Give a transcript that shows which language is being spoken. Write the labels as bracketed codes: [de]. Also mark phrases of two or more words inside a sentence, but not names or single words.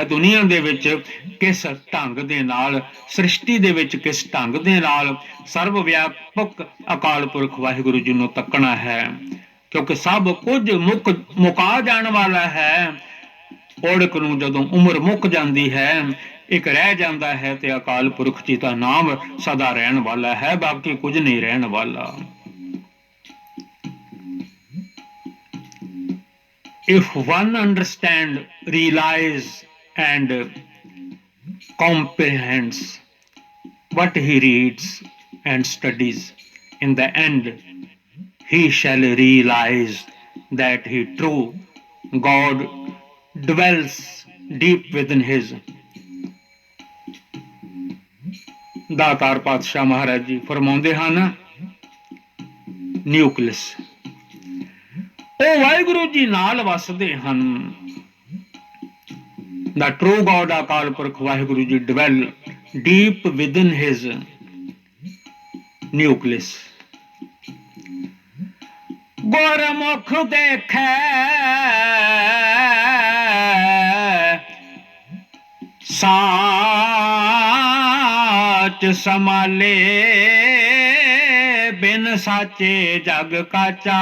[pa] ਦੁਨੀਆ ਦੇ ਵਿੱਚ ਕਿਸ ਢੰਗ ਦੇ ਨਾਲ, ਸ੍ਰਿਸ਼ਟੀ ਦੇ ਵਿੱਚ ਕਿਸ ਢੰਗ ਦੇ ਨਾਲ ਸਰਵ ਵਿਆਪਕ ਅਕਾਲ ਪੁਰਖ ਵਾਹਿਗੁਰੂ ਜੀ ਨੂੰ ਤੱਕਣਾ ਹੈ, ਕਿਉਂਕਿ ਸਭ ਕੁਝ ਮੁਕਾ ਜਾਣ ਵਾਲਾ ਹੈ। ਔੜਕ ਨੂੰ ਜਦੋਂ ਉਮਰ ਮੁੱਕ ਜਾਂਦੀ ਹੈ, ਇੱਕ ਰਹਿ ਜਾਂਦਾ ਹੈ, ਤੇ ਅਕਾਲ ਪੁਰਖ ਜੀ ਦਾ ਨਾਮ ਸਦਾ ਰਹਿਣ ਵਾਲਾ ਹੈ, ਬਾਕੀ ਕੁਝ ਨਹੀਂ ਰਹਿਣ ਵਾਲਾ। [en] If one understands, realizes and comprehends what he reads and studies, in the end he shall realize that he true God dwells deep within his। [pa] ਦਾਤਾਰ ਪਾਤਸ਼ਾਹ ਮਹਾਰਾਜ ਜੀ ਫਰਮਾਉਂਦੇ ਹਨ, ਨਿਊਕਲਿਸ ਉਹ ਵਾਹਿਗੁਰੂ ਜੀ ਨਾਲ ਵਸਦੇ ਹਨ। [en] The true God ਅਕਾਲ ਪੁਰਖ ਵਾਹਿਗੁਰੂ ਜੀ dwell deep within his nucleus। [pa] ਗੁਰਮੁਖ ਦੇਖੈ ਸਾਚ ਸਮਾਲੇ, ਬਿਨ ਸਾਚੇ ਜਗ ਕਾਚਾ।